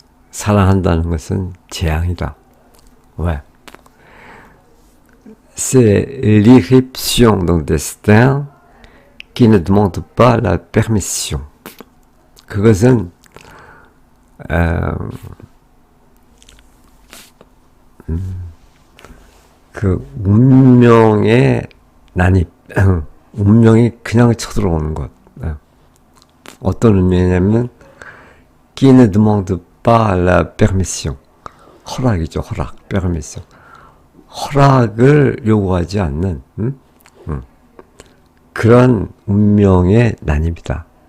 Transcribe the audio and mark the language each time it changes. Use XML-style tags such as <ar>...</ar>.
<ko>사랑한다는 것은 재앙이다. 왜?</ko> <fr>C'est l'irruption d'un destin qui ne demande pas la permission.</fr> <ko>그것은 그 운명의 난입, 운명이 그냥 쳐들어오는 것. 어떤 운명이냐면</ko> <fr>qui ne demande pas la permission.</fr> <ko>허락이죠, 허락, permission. 허락을 요구하지 않는 그런 운명의 난입이다.</ko>